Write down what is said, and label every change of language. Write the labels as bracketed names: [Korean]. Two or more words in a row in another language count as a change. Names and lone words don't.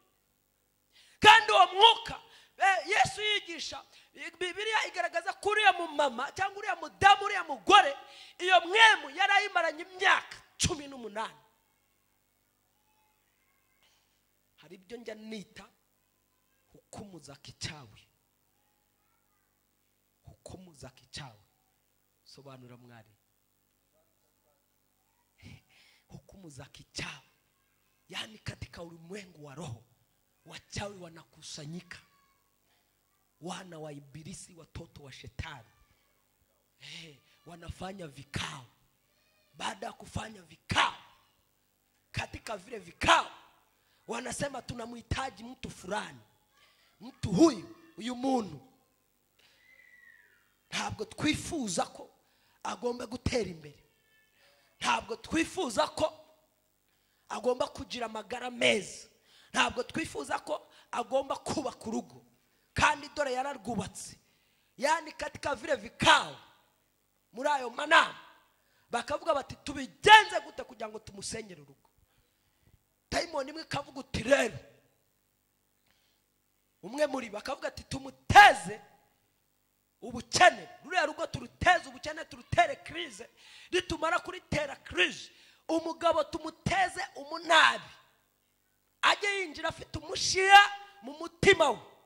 [Kinyarwanda] Kandi uwo mwuka Yesu yigisha, Bibiliya igaragaza ko uriya mu mama cyangwa uriya mudamu, uriya mugore, iyo mwemu yarayimaranye imyaka 18. Hari ibyo njya nita [Swahili] hukumu za kichawi. Hukumu za kichawi. [Kinyarwanda] Sobanura mwari. [Swahili] Hukumu za kichawi, yani katika ulimwengu wa roho wachawi wanakusanyika, wana wa ibilisi, watoto wa shetani. Wanafanya vikao. Baada ya kufanya vikao, katika vile vikao wanasema tunamhitaji mtu fulani. [Kinyarwanda] mtu uyu muntu ntabwo twifuza ko agomba gutera imbere, ntabwo twifuza ko agomba kugira amagara meza, ntabwo twifuza ko agomba kubaka urugo, kandi dore yararwubatse. [Swahili] Yani katika vile vikao [Kinyarwanda] muri ayo manama bakavuga bati tubigenze gute kugira ngo tumusenyere urugo. Daimoni imwe kavuga uti rero, umwe muri bakavuga ati tumuteze ubukene, ruriya rugo turuteze ubukene, turutere crise, nitumara kuritera crise umugabo tumuteze umunabi, ajye yinjira afite umushiya mu mutima we.